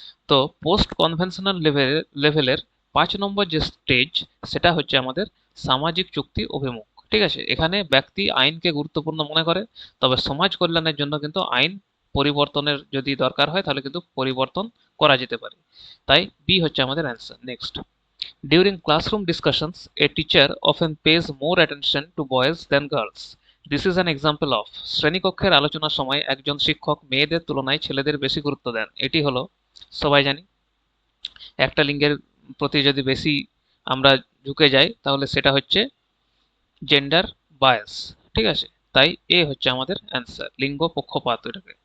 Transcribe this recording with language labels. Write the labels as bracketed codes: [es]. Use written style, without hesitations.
[bn] তো post conventional লেভেলের 5 নম্বর যে স্টেজ, সেটা হচ্ছে আমাদের সামাজিক চুক্তি অভিমুখ। ঠিক আছে, এখানে ব্যক্তি আইনকে গুরুত্বপূর্ণ মনে করে, তবে সমাজ কল্যাণের জন্য কিন্তু আইন পরিবর্তনের যদি দরকার হয়, তাহলে কিন্তু পরিবর্তন করা যেতে পারে। তাই বি হচ্ছে আমাদের answer. [en] Next: during classroom discussions, a teacher often pays more attention to boys than girls. This is an example of. [bn] শ্রেণীকক্ষের আলোচনার সময় একজন শিক্ষক মেয়েদের তুলনায় ছেলেদের বেশি গুরুত্ব দেন। এটি হলো, সবাই জানি, একটা লিঙ্গের প্রতি যদি বেশি আমরা ঝুঁকে যাই, তাহলে সেটা হচ্ছে জেন্ডার বায়াস। ঠিক আছে, তাই এ হচ্ছে আমাদের অ্যান্সার, লিঙ্গ পক্ষপাত এটাকে।